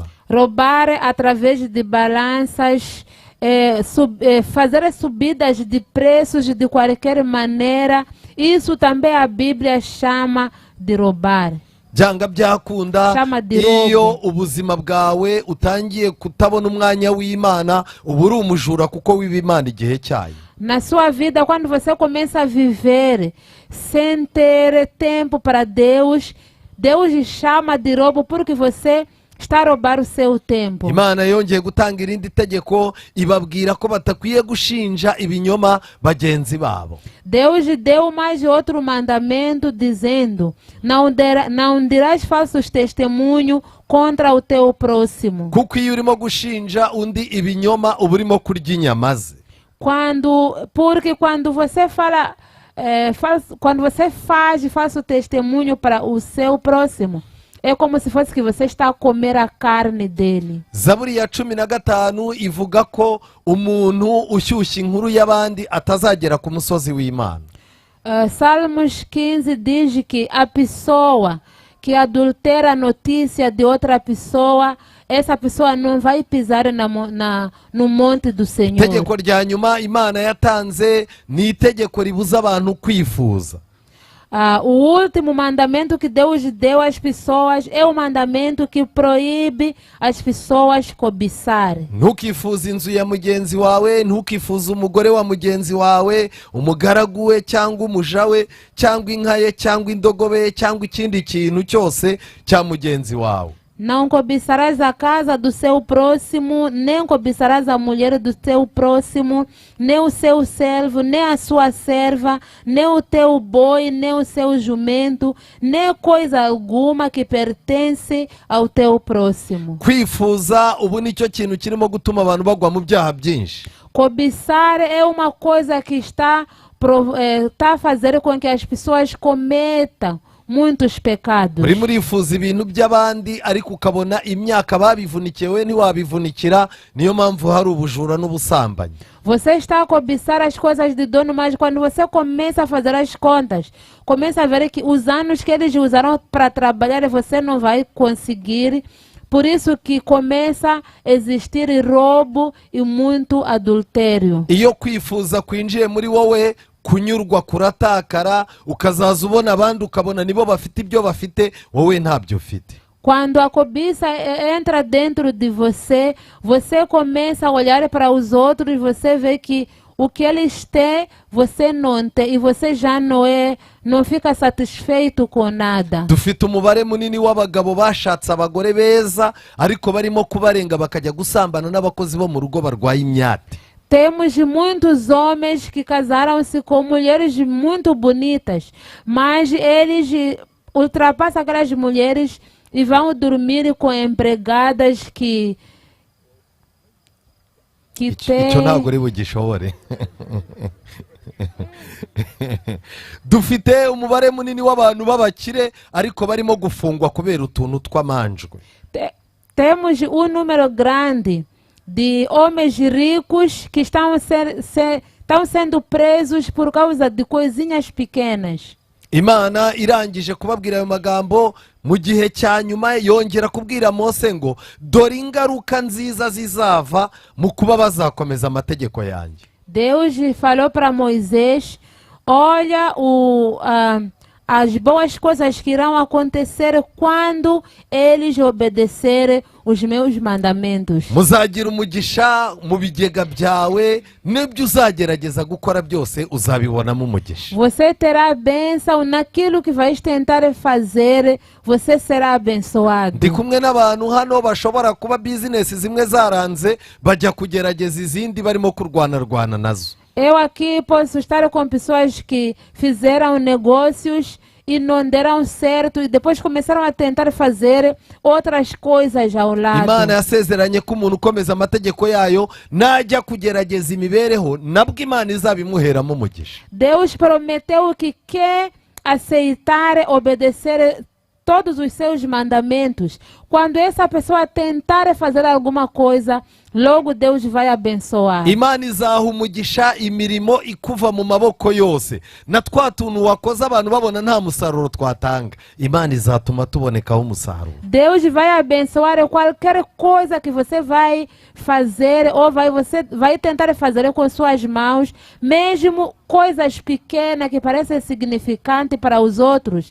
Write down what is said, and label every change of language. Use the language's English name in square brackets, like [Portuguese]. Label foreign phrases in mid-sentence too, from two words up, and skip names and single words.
[Portuguese] Roubar através de balanças, fazer subidas de preços de qualquer maneira, isso também a Bíblia chama de roubar. [Kinyarwanda] Byanga byakunda iyo ubuzima bwawe utangiye kutabona umwanya w'Imana, uba uri umujura kuko wiba Imana igihe cyayo. [Portuguese] Na sua vida, quando você começa a viver sem ter tempo para Deus, Deus chama de roubo porque você está a roubar o seu tempo. [Kinyarwanda] Imana yongeye gutanga irindi tegeko ibabwira ko batakwiye gushinja ibinyoma bagenzi babo. [Portuguese] Deus deu mais outro mandamento dizendo: não dirás falsos testemunhos contra o teu próximo. [Kinyarwanda] Kuko iyo urimo gushinja undi ibinyoma uba urimo kurya inyama ze. [Portuguese] Porque quando você fala, quando você faz falso testemunho para o seu próximo, é como se fosse que você está a comer a carne dele. [Kinyarwanda] Zaburi ya 15 ivuga ko umuntu ushyushya inkuru y'abandi atazagera ku musozi w'Imana. [Portuguese] Salmos 15 diz que a pessoa que adultera a notícia de outra pessoa, essa pessoa não vai pisar no monte do Senhor. [Kinyarwanda] Itegeko rya nyuma Imana yatanze ni itegeko ribuza abantu kwifuza. [Portuguese] O último mandamento que Deus deu às pessoas é o mandamento que proíbe as pessoas cobiçar. [Kinyarwanda] Ntukifuze inzu ya mugenzi wawe, ntukifuze umugore wa mugenzi wawe, umugaragu we cyangwa umuja we cyangwa inka ye cyangwa indogobe ye cyangwa ikindi kintu cyose cya mugenzi wawe. [Portuguese] Não cobiçarás a casa do seu próximo, nem cobiçarás a mulher do seu próximo, nem o seu servo, nem a sua serva, nem o teu boi, nem o seu jumento, nem coisa alguma que pertence ao teu próximo. [Kinyarwanda] Kwifuza ubu nicyo kintu kirimo gutuma abantu bagwa mu byaha byinshi. [Portuguese] Cobiçar é uma coisa que está a fazer com que as pessoas cometam muitos pecados. [Kinyarwanda] Urimo urifuza ibintu by'abandi ariko ukabona imyaka babivunikiye we ntiwabivunikira, niyo mpamvu hari ubujura n'ubusambanyi. [Portuguese] Você está a cobiçar as coisas de dono, mas quando você começa a fazer as contas, começa a ver que os anos que eles usaram para trabalhar você não vai conseguir. Por isso que começa a existir roubo e muito adultério. [Kinyarwanda] Iyo kwifuza kwinjiye muri wowe kunyurwa kuratakara, ukazaza ubona abandi ukabona nibo bafite ibyo bafite, wowe ntabyo ufite. [Portuguese] Quando a cobiça entra dentro de você, você começa a olhar para os outros e você vê que o que eles têm, você não tem, e você já não fica satisfeito com nada. [Kinyarwanda] Dufite umubare munini w'abagabo bashatse abagore beza ariko barimo kubarenga bakajya gusambana n'abakozi bo mu rugo barwaye imyate. [Portuguese] Temos muitos homens que casaram-se com mulheres muito bonitas, mas eles ultrapassam aquelas mulheres e vão dormir com empregadas que têm... [Kinyarwanda] Icyo ntabwo uri bugishobore. Dufite umubare munini w'abantu b'abakire ariko barimo gufungwa kubera utuntu tw'amanjwe. [Portuguese] Temos número grande de homens ricos que estão sendo presos por causa de coisinhas pequenas. [Kinyarwanda] Imana irangije kubabwira ayo magambo mu gihe cya nyuma yongera kubwira Mose ngo dore ingaruka nziza zizava mu kuba bazakomeza amategeko yanjye. [Portuguese] Deus falou para Moisés, olha as boas coisas que irão acontecer quando eles obedecerem os meus mandamentos. [Kinyarwanda] Muzagira umugisha mu bigega byawe, n'ibyo uzagerageza gukora byose uzabibonamo umugisha. [Portuguese] Você terá bênção naquilo que vais tentar fazer, você será abençoado. [Kinyarwanda] Ndi kumwe n'abantu hano bashobora kuba business zimwe zaranze bajya kugerageza izindi barimo kurwana nazo. [Portuguese] Eu aqui posso estar com pessoas que fizeram negócios e não deram certo e depois começaram a tentar fazer outras coisas ao lado. [Kinyarwanda] Imana yasezeranye ko umuntu ukomeza amategeko yayo najya kugerageza imibereho nabwo Imana izabimuheramo umugisha. [Portuguese] Deus prometeu que quer aceitar, obedecer todos os seus mandamentos. Quando essa pessoa tentar fazer alguma coisa, logo Deus vai abençoar. [Kinyarwanda] Imana izaha umugisha imirimo ikuva mu maboko yose. Na twa tuntu wakoze abantu babona nta musaruro twatanga, Imana izatuma tubonekaho umusaruro. [Portuguese] Deus vai abençoar qualquer coisa que você vai fazer ou você vai tentar fazer com suas mãos, mesmo coisas pequenas que parecem insignificantes para os outros.